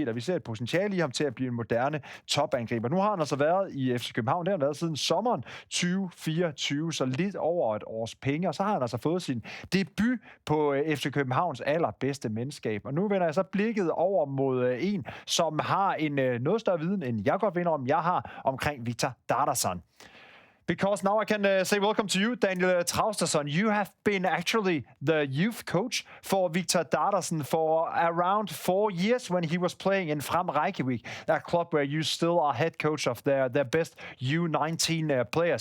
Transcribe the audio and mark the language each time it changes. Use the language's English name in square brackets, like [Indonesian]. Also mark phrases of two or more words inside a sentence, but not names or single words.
[Danish] Vi ser et potentiale i ham til at blive en moderne topangriber. Nu har han altså været i FC København, det har han været siden sommeren 2024, så lidt over et års penge, og så har han altså fået sin debut på FC Københavns allerbedste mandskab. Og nu vender jeg så blikket over mod en, som har en noget større viden, end jeg godt ved om, jeg har omkring Viktor Dadason. [English] Because now I can say welcome to you, Daniel Traustason. You have been actually the youth coach for Viktor Dadason for around 4 years when he was playing in Fram Reykjavik, that club where you still are head coach of their best U19 players.